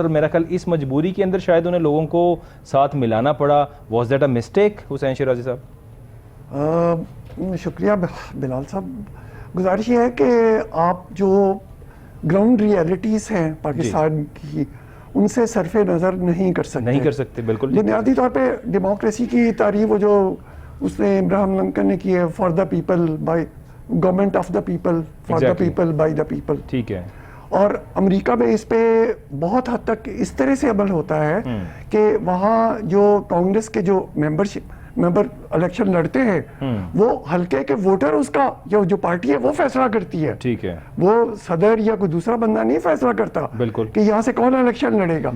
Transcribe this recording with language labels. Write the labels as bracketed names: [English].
[Urdu] اور میرا خیال اس مجبوری کے اندر شاید انہیں لوگوں کو ساتھ ملانا پڑا. [English] Was that a mistake Hussain Shirazi صاحب؟ [Urdu] شکریہ بلال صاحب. گزارش یہ ہے کہ آپ جو گراؤنڈ ریئلٹیز ہیں پاکستان کی, ان سے صرف نظر نہیں کر سکتے. بالکل بنیادی طور پہ ڈیموکریسی کی تعریف وہ جو اس نے ابراہم لنکن نے کی ہے, [English] for the people by government of the people, [Urdu] for the people by the people. ٹھیک ہے. اور امریکہ میں اس پہ بہت حد تک اس طرح سے عمل ہوتا ہے کہ وہاں جو کانگریس کے جو ممبر الیکشن لڑتے ہیں, وہ حلقے کے ووٹر اس کا جو پارٹی ہے وہ فیصلہ کرتی ہے. ٹھیک ہے. وہ صدر یا کوئی دوسرا بندہ نہیں فیصلہ کرتا کہ یہاں سے کون الیکشن لڑے گا.